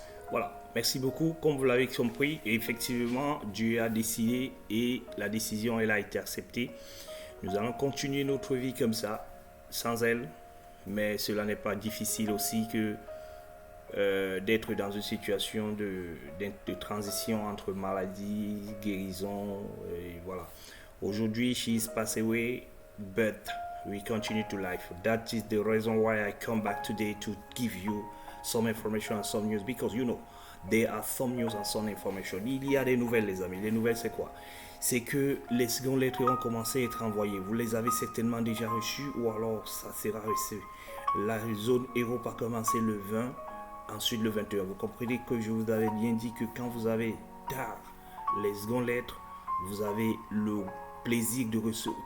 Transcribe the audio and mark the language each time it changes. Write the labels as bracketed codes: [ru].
[fr] Voilà, merci beaucoup. Comme vous l'avez compris, effectivement, Dieu a décidé et la décision, elle a été acceptée. Nous allons continuer notre vie comme ça, sans elle. Mais cela n'est pas difficile aussi que d'être dans une situation de transition entre maladie, guérison, et voilà. Aujourd'hui, [en] she is passed away, but we continue to life. That is the reason why I come back today to give you some information and some news because you know there are some news and some information. [fr] Il y a des nouvelles, les amis. Les nouvelles, c'est quoi? C'est que les secondes lettres ont commencé à être envoyées. Vous les avez certainement déjà reçues ou alors ça sera reçu. La zone Europe a commencé le 20, ensuite le 21. Vous comprenez que je vous avais bien dit que quand vous avez tard les secondes lettres, vous avez le plaisir de recevoir.